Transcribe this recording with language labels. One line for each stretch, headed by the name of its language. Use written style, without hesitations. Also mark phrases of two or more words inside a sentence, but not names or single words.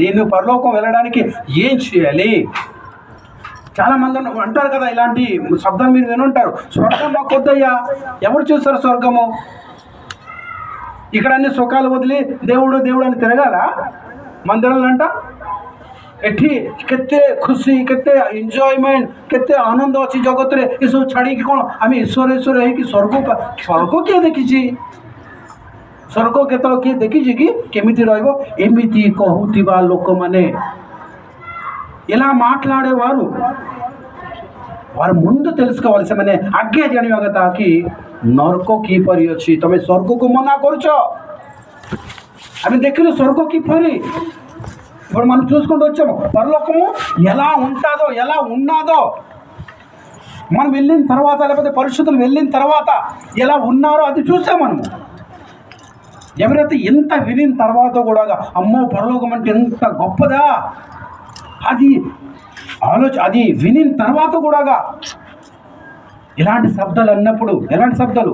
Telugu: నువ్వు పరలోకం వెళ్ళడానికి ఏం చేయాలి? చాలామంది అంటారు కదా, ఇలాంటి శబ్దాలు మీరు వినుంటారు, స్వర్గం మాకు వద్దయ్యా। ఎవరు చూస్తారు స్వర్గము? ఇక్కడ అన్ని సుఖాలు వదిలి దేవుడు దేవుడు అని తిరగాల మందిరాలంట?
Odia: ଏଠି କେତେ ଖୁସି, କେତେ ଏନ୍ଜୟମେଣ୍ଟ, କେତେ ଆନନ୍ଦ ଅଛି ଜଗତରେ। ଏସବୁ ଛାଡ଼ିକି କ'ଣ ଆମେ ଈଶ୍ୱର ଈଶ୍ୱର ହେଇକି ସ୍ୱର୍ଗ କିଏ ଦେଖିଛି? ସ୍ୱର୍ଗ କେତେବେଳେ କିଏ ଦେଖିଛି କି? କେମିତି ରହିବ? ଏମିତି କହୁଥିବା ଲୋକମାନେ,
Telugu: ఇలా మాట్లాడేవారు వారు ముందు తెలుసుకోవాలి।
Odia: ସେମାନେ ଆଗେ ଜାଣିବା କଥା କି ନରକ କିପରି ଅଛି। ତମେ ସ୍ୱର୍ଗକୁ ମନା କରୁଛ, ଆମେ ଦେଖିଲୁ ସ୍ୱର୍ଗ କିପରି।
Telugu: ఇప్పుడు మనం చూసుకుంటూ వచ్చాము పరలోకము ఎలా ఉంటుందో, ఎలా ఉన్నాదో మనం వెళ్ళిన తర్వాత, లేకపోతే పరిశుద్ధులు వెళ్ళిన తర్వాత ఎలా ఉన్నారో అది చూసాం మనము। ఎవరైతే ఎంత వినిన తర్వాత కూడా అమ్మో పరలోకం అంటే ఎంత గొప్పదా, అది అది వినిన తర్వాత కూడా ఇలాంటి శబ్దాలు అన్నప్పుడు, ఎలాంటి శబ్దాలు?